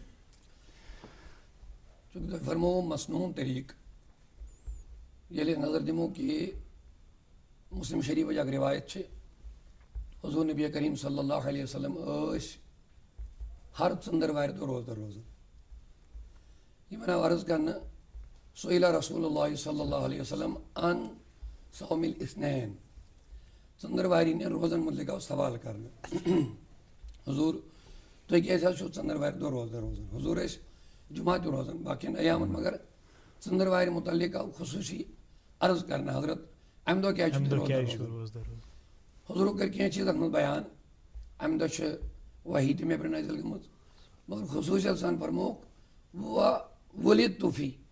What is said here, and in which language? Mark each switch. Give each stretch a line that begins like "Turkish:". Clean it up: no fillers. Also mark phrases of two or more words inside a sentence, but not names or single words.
Kashmiri: چوٗنٛکہِ تۄہہِ فرمووُ مصنوٗن طریٖقہٕ ییٚلہِ نظر دِمو کہِ مُسلِم شریٖفٕچ اکھ رِوایت چھِ حضوٗر نبی کریم
Arabic: صلی اللہ علیہ وسلم
Kashmiri: ٲسۍ ہر ژٔنٛدٕروارِ دۄہ روزدر روزان یِمن آو عرض کرنہٕ
Arabic: سُئِلَ رسول اللہ صلی اللہ علیہ وسلم ان صوم الاثنین
Kashmiri: ژٔنٛدٕروارِ روزن مُتعلق آو سوال کرنہٕ حضوٗر تُہۍ کیٛازِ حظ چھُو ژٔنٛدٕروارِ دۄہ روزدر روزان حضوٗر ٲسۍ جُمعہ تہِ روزان باقین ایامن مگر ژٔنٛدٕروارِ مُتعلق آو خصوٗصی عرض کرنہٕ حضرت اَمہِ دۄہ کیٛازِ چھُ روزدر حضوٗرو کٔرۍ کینٛہہ چیٖز اَتھ منٛز بیان اَمہِ دۄہ چھِ وحی تہِ مےٚ پٮ۪ٹھ نٲزِل گٔمٕژ مگر خصوٗصیت سان فرمووُکھ
Arabic: وُلِدتُ فی